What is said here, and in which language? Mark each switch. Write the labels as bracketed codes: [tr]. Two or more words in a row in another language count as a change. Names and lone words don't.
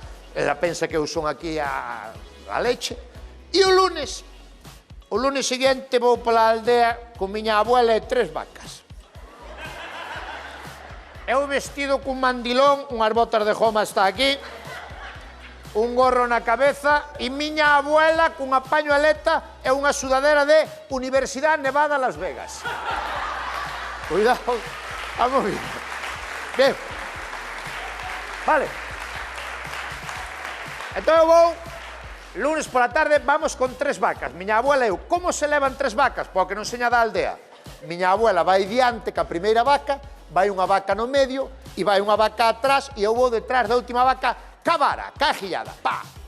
[gl] Ela pensa que eu son aquí a leche. E o lunes seguinte vou pola aldea con miña abuela e 3 vacas. Eu vestido cun mandilón, unhas botas de goma hasta aquí, un gorro na cabeza e miña abuela cunha pañueleta e unha sudadera de Universidade Nevada Las Vegas. [es] Cuidado, vamos bien. Bien. Vale. [gl] Entón eu vou, lunes pola tarde vamos con 3 vacas. Miña abuela e eu, como se levan 3 vacas? Porque non seña da aldea. Miña abuela vai diante ca primeira vaca, vai unha vaca no medio e vai unha vaca atrás e eu vou detrás da última vaca ca vara, ca gillada, pa.